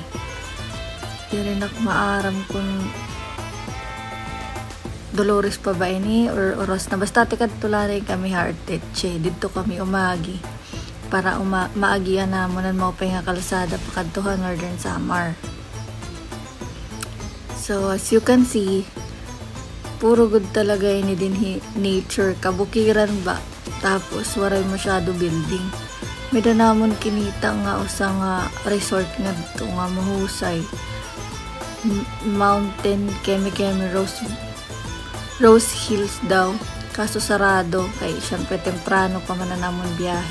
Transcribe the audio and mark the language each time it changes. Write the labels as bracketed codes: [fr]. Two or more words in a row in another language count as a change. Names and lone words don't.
[war] Dire nak maaram kun Dolores pa ba ini or oras na basta tikad tularay kami Arteche dito kami umagi para maagian namonan mao pa nga kalsada pakadtuhan Northern Samar. [en] So as you can see [war] puro good talaga ini din nature kabukiran ba tapos waray masyado building. May namon kinita nga usa nga resort nga dito nga mahusay Mountain Kemi Rose Hills daw, kaso sarado, kay syempre temprano pa man na namon biyahe.